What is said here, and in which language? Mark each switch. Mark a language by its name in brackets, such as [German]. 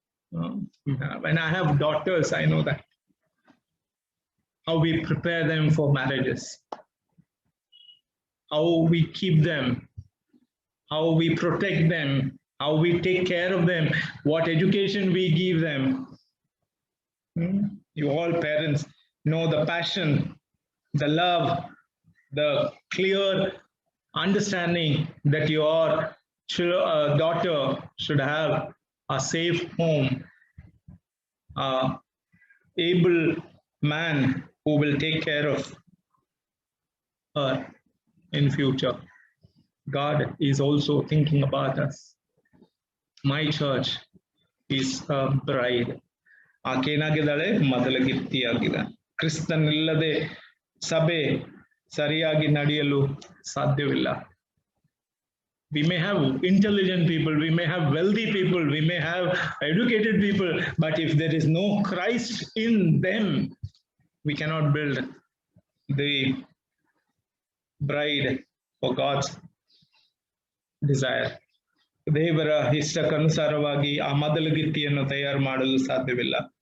[English] When I have daughters, I know that. How we prepare them for marriages, how we keep them, how we protect them, how we take care of them, what education we give them. You all parents know the passion, the love, the clear understanding that your daughter should have a safe home, able man who will take care of her in future. God is also thinking about us. My church is a bride. [Kannada] ಆಕೇನಾಗಿದ್ದಾಳೆ? ಮೊದಲ ಗಿತ್ತಿಯಾಗಿದೆ. ಕ್ರಿಸ್ತನಿಲ್ಲದೆ ಸಭೆ ಸರಿಯಾಗಿ ನಡೆಯಲು ಸಾಧ್ಯವಿಲ್ಲ. [English] We may have intelligent people, we may have wealthy people, we may have educated people, but if there is no Christ in them, we cannot build the bride for God's desire. [Kannada] ದೇವರ ಇಷ್ಟಕ್ಕನುಸಾರವಾಗಿ ಆ ಮೊದಲಗಿತ್ತಿಯನ್ನು ತಯಾರು ಮಾಡಲು ಸಾಧ್ಯವಿಲ್ಲ.